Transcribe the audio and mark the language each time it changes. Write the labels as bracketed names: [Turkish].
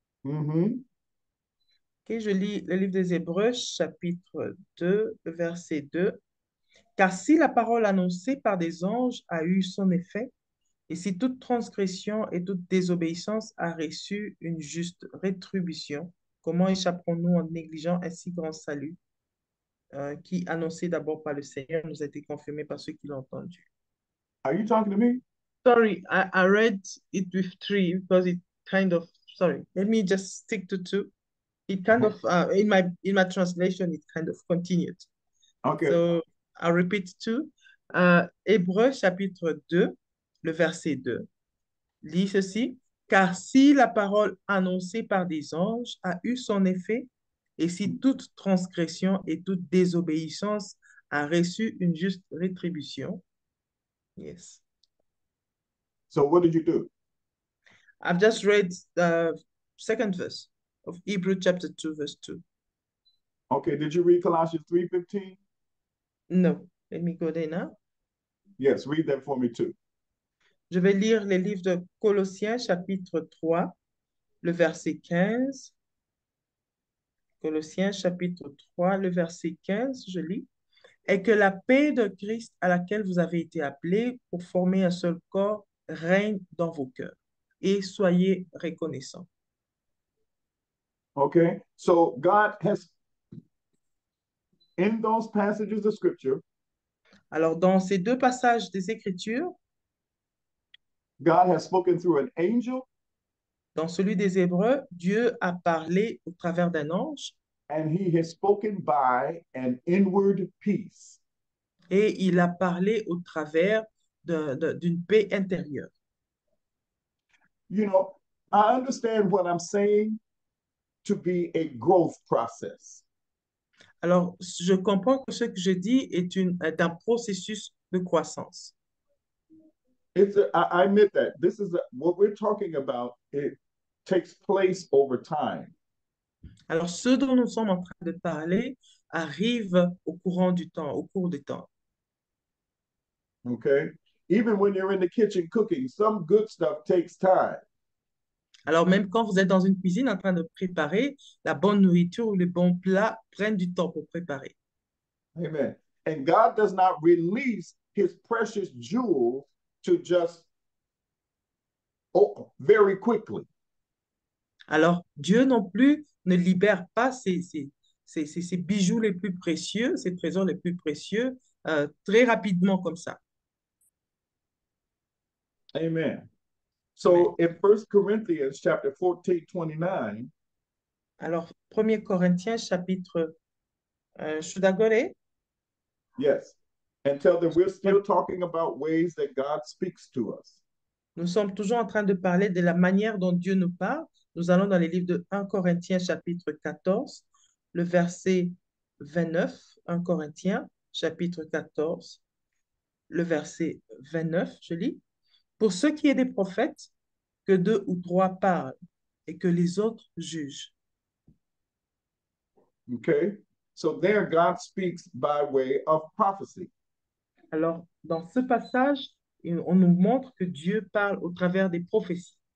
[French] Mm-hmm. Okay, je lis le livre des Hébreux, chapitre 2, le verset 2. Car si la parole annoncée par des anges a eu son effet, et si toute transgression et toute désobéissance a reçu une juste rétribution, comment échapperons-nous en négligeant un si grand salut qui, annoncé d'abord par le Seigneur, nous a été confirmé par ceux qui l'ont entendu? [English] Are you talking to me? Sorry, I read it with 3 because it kind of, sorry, let me just stick to 2. It kind of, in my translation, it kind of continued. Okay. So I'll repeat 2. [French] Hébreux chapitre 2, le verset 2. Lis ceci. Car si la parole annoncée par des anges a eu son effet, et si toute transgression et toute désobéissance a reçu une juste rétribution. [English] Yes. So what did you do? I've just read the second verse of Hebrew chapter 2, verse 2. Okay, did you read Colossians 3:15? No, let me go there now. Yes, read that for me too. [French] Je vais lire les livres de Colossiens, chapitre 3, le verset 15. Colossiens, chapitre 3, le verset 15, je lis. Et que la paix de Christ à laquelle vous avez été appelés pour former un seul corps règne dans vos cœurs. Et soyez reconnaissants. [English] Okay, so God has, in those passages of scripture, [French] Alors, dans ces 2 passages des Écritures, [English] God has spoken through an angel [French] dans celui des Hébreux, Dieu a parlé au travers d'un ange [English] and he has spoken by an inward peace. [French] et il a parlé au travers d'une paix intérieure. [English] You know, I understand what I'm saying to be a growth process. [French] Alors, je comprends que ce que je dis est un processus de croissance. [English] I admit that this is what we're talking about. It takes place over time. [French] Alors, ce dont nous sommes en train de parler arrive au cours du temps. [English] Okay, even when you're in the kitchen cooking, some good stuff takes time. [French] Alors, même quand vous êtes dans une cuisine en train de préparer, la bonne nourriture ou les bons plats prennent du temps pour préparer. [English] Amen. And God does not release his precious jewels to just very quickly. [French] Alors, Dieu non plus ne libère pas ses bijoux les plus précieux, ses trésors les plus précieux, très rapidement comme ça. [English] Amen. Amen. So in 1 Corinthians chapter 14:29, [French] Alors, 1er Corinthiens, chapitre, [English] should I go there? Yes. And tell them we're still talking about ways that God speaks to us. [French] Nous sommes toujours en train de parler de la manière dont Dieu nous parle. Nous allons dans les livres de 1 Corinthiens, chapitre 14, le verset 29. 1 Corinthiens, chapitre 14, le verset 29, je lis. Pour ce qui est des prophètes, que deux ou trois parlent et que les autres jugent. [English] Okay. So there God speaks by way of prophecy. [French] Alors, dans ce passage, on nous montre que Dieu parle au travers des prophéties.